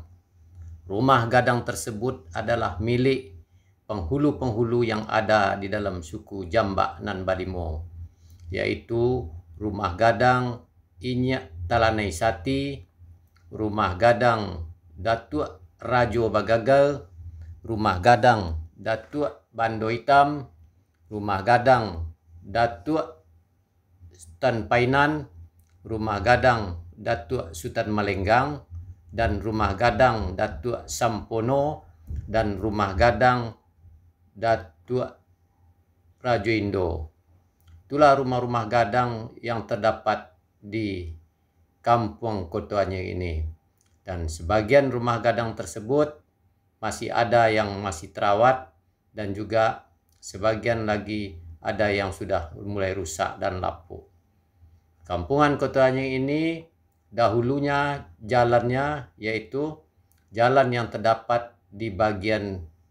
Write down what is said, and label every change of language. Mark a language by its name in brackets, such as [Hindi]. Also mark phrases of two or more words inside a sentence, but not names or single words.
[Indonesian] Rumah gadang tersebut adalah milik penghulu-penghulu yang ada di dalam suku Jambak nan Balimo, yaitu rumah gadang Inyak Talanai Sati, rumah gadang Datuk Rajo Bagagal, rumah gadang Datuk Bando Hitam, rumah gadang Datuk Sultan Painan, rumah gadang Datuk Sultan Malenggang, dan rumah gadang Datuk Sampono, dan rumah gadang Datuk Rajo Indo. Itulah rumah-rumah gadang yang terdapat di kampung Koto Anyir ini. Dan sebagian rumah gadang tersebut masih ada yang masih terawat, dan juga sebagian lagi ada yang sudah mulai rusak dan lapuk. Kampungan Koto Anyir ini dahulunya jalannya yaitu jalan yang terdapat di bagian